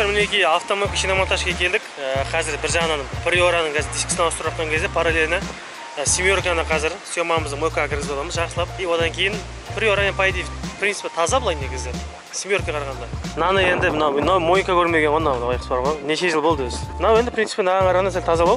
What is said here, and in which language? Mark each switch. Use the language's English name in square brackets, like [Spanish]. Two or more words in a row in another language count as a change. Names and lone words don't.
[Kazakh] Мінекей автомобиль шиномонтажға келдік. Қазір бір жағынан Приораның дискісін ауыстырып жатқан кезде параллельно семерканы қазір съемамызды мойкаға кіргізіп аламыз жақсылап. И одан кейін Приораның [Russian] по идее в принципе [Kazakh] таза былай негізі. Семерка қарағанда. Наны енді мынау мойка көрмеген мынау байқұс бар ғой. Неше жыл болды өзі. Мынау енді [Russian] в принципе [Kazakh] мынаған қарағанда сәл тазалау.